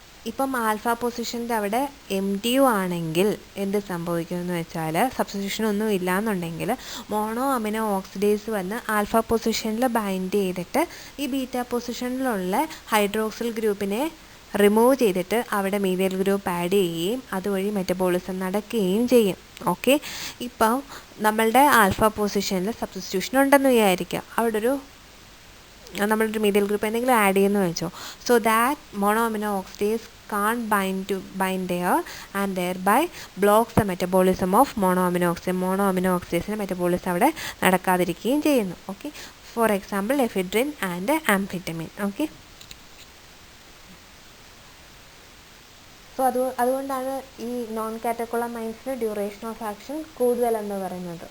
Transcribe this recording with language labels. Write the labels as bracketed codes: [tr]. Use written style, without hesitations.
[ml] ഇപ്പം ആൽഫ പൊസിഷൻ്റെ അവിടെ MTU ആണെങ്കിൽ എന്ത് സംഭവിക്കുമെന്ന് വെച്ചാൽ, സബ്സ്റ്റിറ്റ്യൂഷൻ ഒന്നും ഇല്ലയെന്നുണ്ടെങ്കിൽ മോണോ അമിനോ ഓക്സിഡേസ് വന്ന് ആൽഫ പൊസിഷനിൽ ബൈൻഡ് ചെയ്തിട്ട് ഈ ബീറ്റ പൊസിഷനിലുള്ള ഹൈഡ്രോക്സിൽ ഗ്രൂപ്പിനെ റിമൂവ് ചെയ്തിട്ട് അവിടെ മീഥൈൽ ഗ്രൂപ്പ് ആഡ് ചെയ്യുകയും അതുവഴി മെറ്റബോളിസം നടക്കുകയും ചെയ്യും. ഓക്കെ, ഇപ്പം നമ്മളുടെ ആൽഫ പൊസിഷനിൽ സബ്സ്റ്റിറ്റ്യൂഷൻ ഉണ്ടെന്ന് വിചാരിക്കുക, അവിടെ ഒരു നമ്മളൊരു മീഥൈൽ ഗ്രൂപ്പ് എന്തെങ്കിലും ആഡ് ചെയ്യുന്നു വെച്ചോ. So that [en] Mono amino oxidase can't bind there and thereby blocks the metabolism of mono amino oxidase. [ml] Mono amino ഓക്സിഡേസിൻ്റെ metabolism അവിടെ നടക്കാതിരിക്കുകയും ചെയ്യുന്നു. Okay, for example ephedrine and amphetamine. Okay, so അതുകൊണ്ടാണ് ഈ non കാറ്റക്കോളമൈൻസിന് duration of action കൂടുതലെന്ന് പറയുന്നത്.